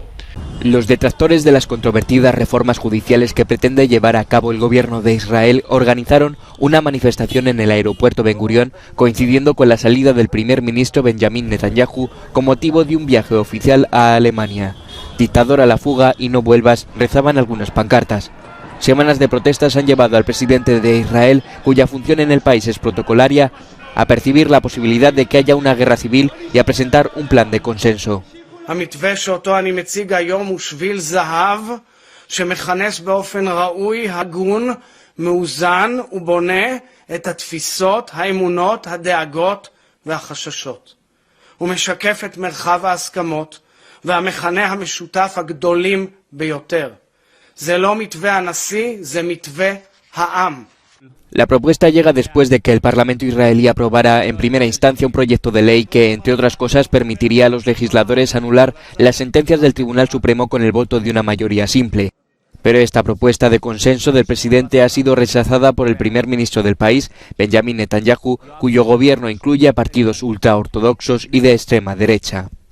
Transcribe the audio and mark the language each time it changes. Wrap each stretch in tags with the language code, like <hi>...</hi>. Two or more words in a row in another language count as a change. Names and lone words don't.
<es>Los detractores de las controvertidas reformas judiciales que pretende llevar a cabo el gobierno de Israel organizaron una manifestación en el aeropuerto Ben Gurión, coincidiendo con la salida del primer ministro Benjamin Netanyahu con motivo de un viaje oficial a Alemania. Dictador a la fuga y no vuelvas, rezaban algunas pancartas. Semanas de protestas han llevado al presidente de Israel, cuya función en el país es protocolaria, a percibir la posibilidad de que haya una guerra civil y a presentar un plan de consenso.</es> <he>המתווה שאותו אני מציג היום הוא שביל זהב שמכנס באופן ראוי, הגון, מאוזן ובונה את התפיסות, האמונות, הדאגות והחששות. הוא משקף את מרחב ההסכמות והמכנה המשותף הגדולים ביותר. זה לא מתווה הנשיא, זה מתווה העם.</he> <es>La propuesta llega después de que el Parlamento israelí aprobara en primera instancia un proyecto de ley que, entre otras cosas, permitiría a los legisladores anular las sentencias del Tribunal Supremo con el voto de una mayoría simple. Pero esta propuesta de consenso del presidente ha sido rechazada por el primer ministro del país, Benjamin Netanyahu, cuyo gobierno incluye a partidos ultraortodoxos y de extrema derecha.</es>